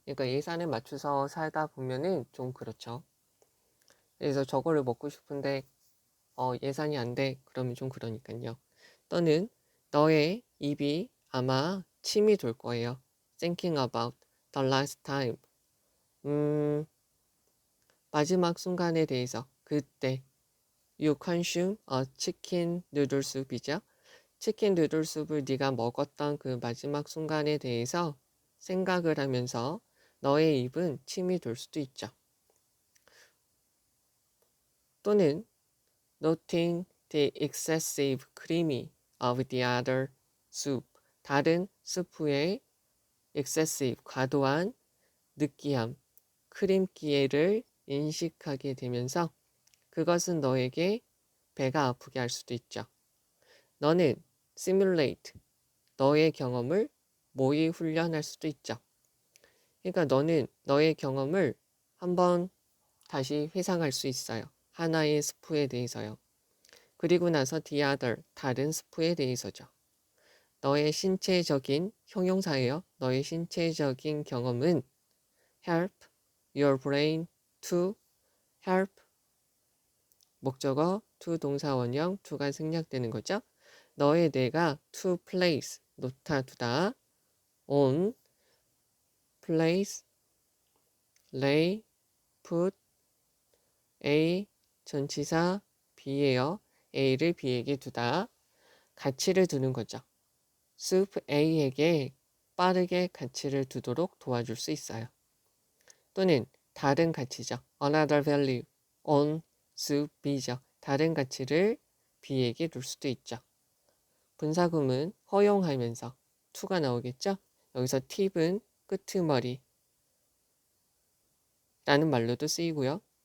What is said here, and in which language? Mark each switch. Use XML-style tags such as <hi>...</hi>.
<ko>그러니까 예산에 맞춰서 살다 보면은 좀 그렇죠. 그래서 저거를 먹고 싶은데 예산이 안 돼. 그러면 좀 그러니까요. 또는 너의 입이 아마 침이 돌 거예요.</ko> <en>Thinking about the last time.</en> <ko>마지막 순간에 대해서 그때</ko> <en>you consume a chicken noodle soup이죠.</en> <ko>치킨 누들 sup을 네가 먹었던 그 마지막 순간에 대해서 생각을 하면서 너의 입은 침이 돌 수도 있죠. 또는</ko> <en>noting the excessive creamy of the other soup.</en> <ko>다른 스프의 excessive, 과도한 느끼함, 크림기를 인식하게 되면서 그것은 너에게 배가 아프게 할 수도 있죠. 너는 simulate, 너의 경험을 모의 훈련할 수도 있죠. 그러니까 너는 너의 경험을 한번 다시 회상할 수 있어요. 하나의 스프에 대해서요. 그리고 나서</ko> <en>the other,</en> <ko>다른 스프에 대해서죠. 너의 신체적인 형용사예요. 너의 신체적인 경험은</ko> <en>help your brain to help</en> <ko>목적어 to 동사 원형 to가 생략되는 거죠. 너의 뇌가</ko> <en>to place</en> <ko>놓다 두다 on</ko> <en>place lay put A</en> <ko>전치사 B예요. A를 B에게 두다 가치를 두는 거죠. 숲 A에게 빠르게 가치를 두도록 도와줄 수 있어요. 또는 다른 가치죠.</ko> <en>Another value on 숲 B죠.</en> <ko>다른 가치를 B에게 둘 수도 있죠. 분사구문 허용하면서 to가 나오겠죠. 여기서 팁은 끄트머리 라는 말로도 쓰이고요.</ko>